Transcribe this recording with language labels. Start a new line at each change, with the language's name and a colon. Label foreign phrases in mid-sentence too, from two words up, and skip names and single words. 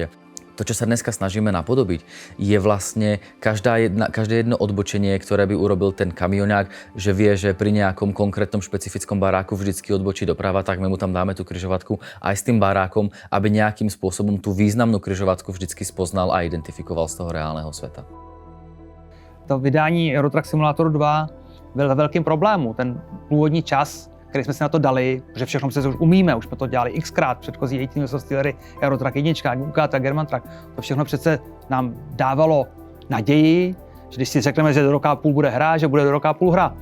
Slovak: To, čo sa dneska snažíme napodobiť, je vlastne každé jedno odbočenie, ktoré by urobil ten kamionák, že vie, že pri nejakom konkrétnom špecifickom baráku vždycky odbočí doprava, tak my mu tam dáme tú križovatku aj s tým barákom, aby nejakým spôsobom tú významnú križovatku vždycky spoznal a identifikoval z toho reálného sveta.
Czech: To vydání Eurotrack Simulatoru 2 byl ve velkým problému. Ten původní čas, který jsme si na to dali, že všechno se už umíme, už jsme to dělali xkrát, předchozí 18 stylery, Eurotrack 1, UKT, German Truck, to všechno přece nám dávalo naději, že když si řekneme, že do roka a půl bude hra, že bude do roka a půl hra.